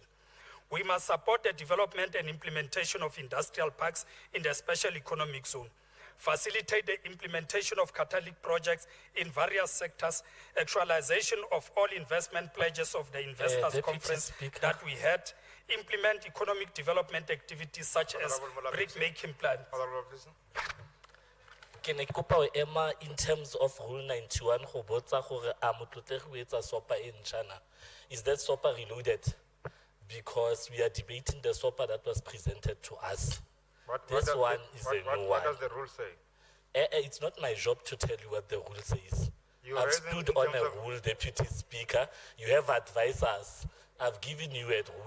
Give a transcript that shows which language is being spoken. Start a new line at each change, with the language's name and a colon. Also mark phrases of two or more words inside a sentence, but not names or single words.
English: We must support the development and implementation of industrial parks in the special economic zone, facilitate the implementation of catalytic projects in various sectors, actualization of all investment pledges of the investors Deputy conference Speaker. that we had, implement economic development activities such as Honourable Malapile. brick making plans. Honourable, please. Can I
Southern Sotho: kopa ho ema
English: in terms of Rule 91
Southern Sotho: go botsa gore a motlotlegi o etsa SOPA e ntšha na?
English: Is that SOPA reloaded? Because we are debating the SOPA that was presented to us. This does one the- is what- a what- new What one. does the rule say? It's not my job to tell you what the rule says. You I've raised it stood in on terms a of- rule, Deputy Speaker. You have advised us. I've given you a rule.